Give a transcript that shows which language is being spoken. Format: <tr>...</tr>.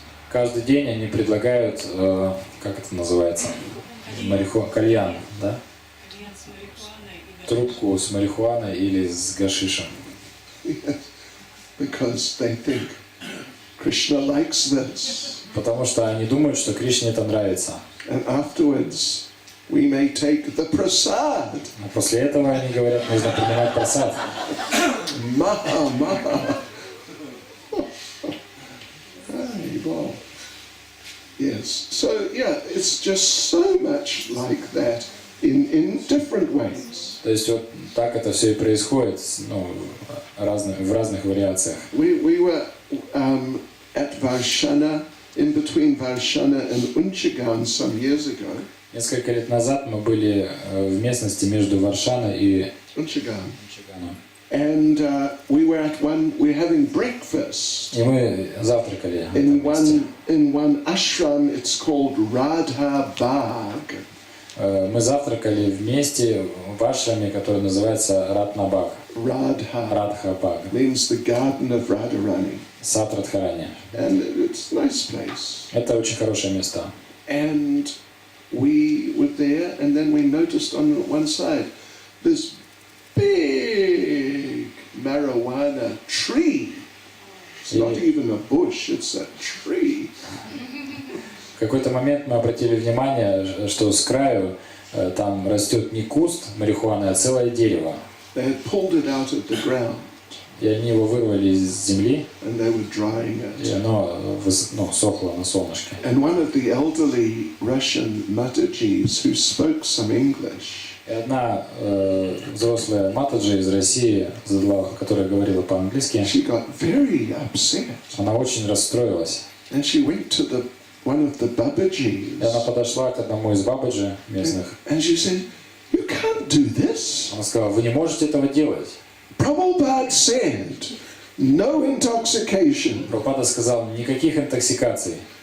<ru>Каждый день они предлагают, как это называется, кальян, да? Трубку с марихуаной или с гашишем.</ru> <en>Yes, because they think Krishna likes this.</en> <ru>Потому что они думают, что Кришне это нравится.</ru> <en>And afterwards, we may take the prasad.</en> <ru>А после этого они говорят, нужно принимать прасад. Maha, maha.</ru> <en>Hey, wow. Yes. So yeah, it's just so much like that in different ways.</en> <ru>То есть вот так это все и происходит, ну, в разных вариациях.</ru> <en>We were at Varshana, in between Varshana and Unchigan some years ago.</en> <ru>Несколько лет назад мы были в местности между Варшаной и</ru> <en>Unchigan.</en> <ru>Унчиганом.</ru> <en>And we were having breakfast</en> <ru>И мы завтракали в</ru> <en>in</en> <ru>этом месте.</ru> <en>in one ashram. It's called Radha Bagh.</en> <ru>Мы завтракали вместе в ашраме, который называется Ратнабаг.</ru> <en>Radha</en> <ru>Радхабаг.</ru> <en>means the garden of Radharani,</en> <ru>Сад Радхарани.</ru> <en>and it's a nice place.</en> <ru>Это очень хорошее место.</ru> <en>And we were there, and then we noticed on one side this big marijuana tree. It's not even a bush, it's a tree.</en> <ru>В какой-то момент мы обратили внимание, что с краю там растет не куст марихуаны, а целое дерево.</ru> <en>They had pulled it out of the ground,</en> <ru>И они его вырвали из земли,</ru> <en>and they were drying</en> <ru>и</ru> <en>it.</en> <ru>оно сохло на солнышке.</ru> <en>And one of the elderly Russian Matajis who spoke some English,</en> <ru>И одна взрослая матаджи из России, которая говорила по-английски,</ru> <en>she got very upset.</en> <ru>она очень расстроилась.</ru> <en>And she went to one of the</en> <ru>И она</ru> <en>Babajis,</en> <ru>подошла к одному из бабаджи местных.</ru> <en>and she said, "You can't do this.</en> <ru>Она сказала, вы не можете этого делать.</ru> <en>Prabhupada said, no intoxication."</en> <ru>Прабхупада сказал, никаких интоксикаций.</ru>